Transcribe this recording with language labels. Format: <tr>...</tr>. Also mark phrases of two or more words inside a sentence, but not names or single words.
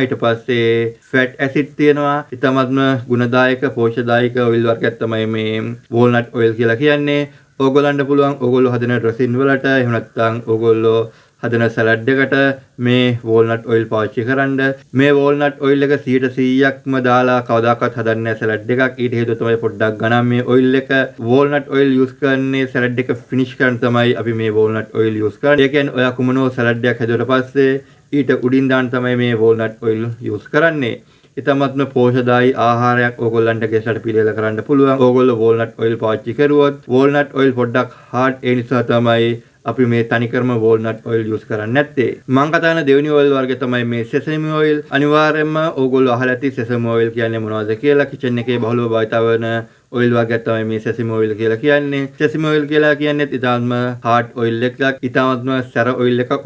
<si>ඊට පස්සේ</si> <en>fat acid</en> <si>තියෙනවා. ඉතාමත්ම ගුණදායක පෝෂ්‍යදායක oil වර්ගයක් තමයි මේ</si> <en>walnut oil</en> <si>කියලා කියන්නේ. ඕගොල්ලන්ට පුළුවන් ඕගොල්ලෝ හදන ඩ්‍රෙසින් වලට එහෙම නැත්නම් ඕගොල්ලෝ හදන සලාඩ් එකට මේ</si> <en>walnut oil</en> <si>පාවිච්චි කරන්න. මේ</si> <en>walnut oil</en> <si>එක 100%ක්ම දාලා කවදාකවත් හදන්නේ නැහැ සලාඩ් එකක්. ඊට හේතුව තමයි පොඩ්ඩක් ගණන් මේ oil එක.</si> <en>walnut oil use</en> <si>කරන්නේ සලාඩ් එක</si> <en>finish කරන්න</en> <si>තමයි අපි මේ</si> <en>walnut oil use</en> <si>කරන්නේ. ඒ කියන්නේ ඔයා කුමනෝ සලාඩ් එකක් හදුවට පස්සේ ඊට උඩින් දාන්න තමයි මේ</si> <en>walnut oil use</en> <si>කරන්නේ. ඉතාමත්ම පෝෂ්‍යදායී ආහාරයක් ඕගොල්ලන්ට ගෙස්ලට පිළියෙල කරන්න පුළුවන්. ඕගොල්ලෝ</si> <en>walnut oil</en> <si>පාවිච්චි කරුවොත්</si> <en>walnut oil</en> <si>පොඩ්ඩක් hard ඒ නිසා තමයි අපි මේ තනිකරම</si> <en>walnut oil use</en> <si>කරන්නේ නැත්තේ. මම කතා කරන දෙවෙනි oil වර්ගය තමයි මේ</si> <en>sesame oil.</en> <si>අනිවාර්යයෙන්ම ඕගොල්ලෝ අහලා ඇති</si> <en>sesame oil</en> <si>කියන්නේ මොනවද කියලා. කිචන් එකේ බහුලව භාවිත වන oil වර්ගයක් තමයි මේ</si> <en>sesame oil</en> <si>කියලා කියන්නේ.</si> <en>sesame oil</en> <si>කියලා කියන්නේ ඉතාමත්ම</si> <en>hard oil</en> <si>එකක්. ඉතාමත්ම සැර oil එකක්.</si>